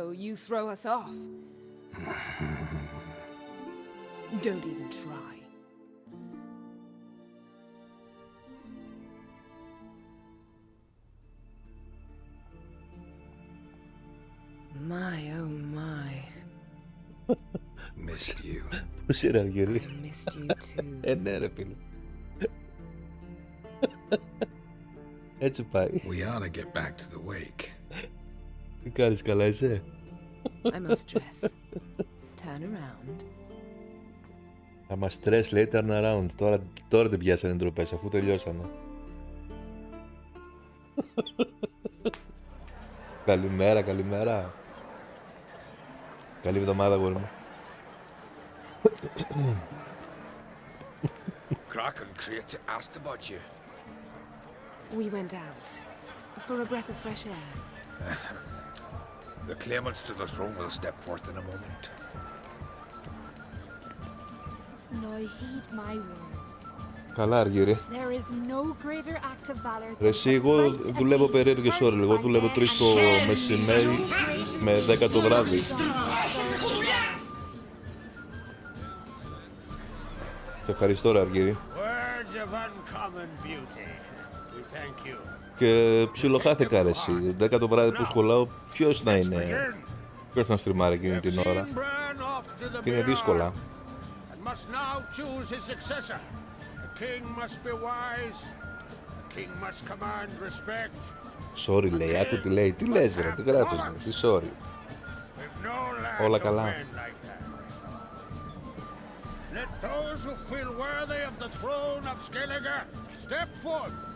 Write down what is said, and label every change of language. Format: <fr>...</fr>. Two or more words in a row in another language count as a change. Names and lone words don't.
<en>You throw us off. Don't even try. My, oh my. Missed you.</en> <el>Πώς είναι αργυρί.</el> <en>I missed you too.</en> <el>Ναι ρε φίλε. Έτσι πάει.</el> <en>We ought to get back to the wake.</en> <el>Τι κάνεις, καλά είσαι?</el> <en>I must dress. Turn around.</en> <el>Άμα στρες λέει</el> <en>turn around.</en> <el>Τώρα δεν πιάσανε ντροπές αφού τελειώσανε. Καλημέρα, καλημέρα. Καλή εβδομάδα, γόρι μου.</el> <en>Krach and Crate asked about you. We went out for a breath of fresh air. The claimants to the throne will step forth in a moment. Now heed my words.</en> <el>Καλά, Αργύρι.</el> <en>There is no greater act of valor</en> <el>Ρε εσύ, εγώ δουλεύω περίεργες ώρες. Εγώ δουλεύω 3 το μεσημέρι με 10 το βράδυ. Σε ευχαριστώ, ρε Αργύρι.</el> <en>Words of uncommon beauty. We thank you.</en> <el>Και ψιλοχάθηκα ρε εσύ. 10 το βράδυ που σχολάω, ποιος να είναι. Ποιος να στριμάρει εκείνη την ώρα. Και είναι δύσκολα.</el> <en>And must now choose his successor. The king must be wise. The king must command respect.</en> <el>Sorry λέει, άκου τι λέει. Τι λες ρε, τι γράφεις ρε, τι sorry. Όλα καλά.</el> <en>Let those who feel worthy of the throne of Skellige step forth.</en>